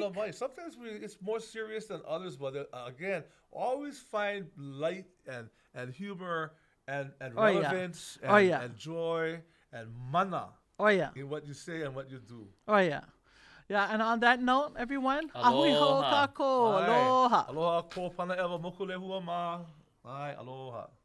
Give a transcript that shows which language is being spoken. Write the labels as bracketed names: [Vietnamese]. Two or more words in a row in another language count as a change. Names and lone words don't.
[English] Sometimes it's more serious than others, but again, always find light and humor and relevance and joy and mana in what you say and what you do. Yeah, and on that note, everyone, [Hawaiian] aloha. Ahui ho kako. Aloha. Aloha ko Pane'ewa moku lehua ma. Ai, aloha.